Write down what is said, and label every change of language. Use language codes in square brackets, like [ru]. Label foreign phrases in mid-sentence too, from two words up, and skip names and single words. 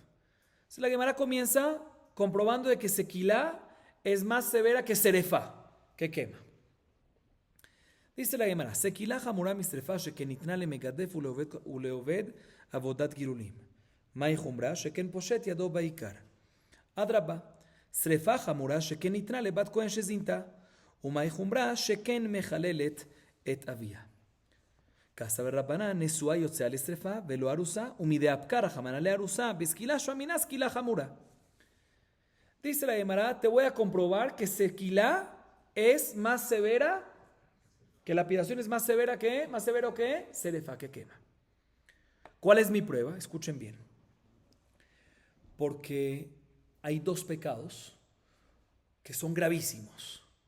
[es] Entonces la Gemara comienza comprobando de que Sekilá es más severa que serefá, que quema. Dice la Gemara, [he] סקילה חמורה משריפה שכן ניתנה למגדף ולעובד עבודת גילולים. מאי חומרה שכן פושט ידו בעיקר. אדרבה, שריפה חמורה שכן ניתנה לבת כהן שזינתה. ומאי חומרה שכן מחללת את אביה. [arc] כסבר רבנן נשואה יוצאה לשרפה ולא ארוסה, ומדי אפקה רחמנא לארוסה, בסקילה שומינה סקילה חמורה. [es] Dice la Gemara, te voy a comprobar que sequilá es más severa, que la lapidación es más severa que, más severo que serefa, que quema. ¿Cuál es mi prueba? Escuchen bien. Porque hay dos pecados que son gravísimos.